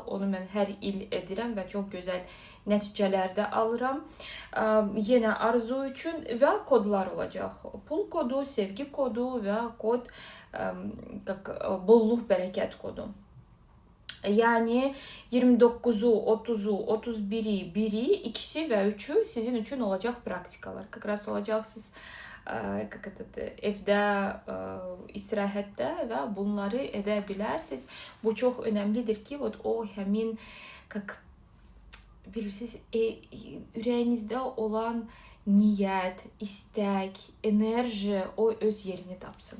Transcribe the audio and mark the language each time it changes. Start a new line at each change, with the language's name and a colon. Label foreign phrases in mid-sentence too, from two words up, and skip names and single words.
Azerbaijani: Onu mən hər il edirəm və çox gözəl nəticələr də alıram. Yenə arzu üçün və kodlar olacaq. Pul kodu, sevgi kodu və kod bolluk, bərəkət kodu. Yəni 29-u, 30-u, 31-i, 1-i, 2-si və 3-ü sizin üçün olacaq praktikalar. Olacaqsınız evdə, istirahətdə və bunları edə bilərsiniz. Bu çox önəmlidir ki, o həmin bilirsiniz, ürəyinizdə olan niyyət, istək, enerji o öz yerini tapsın.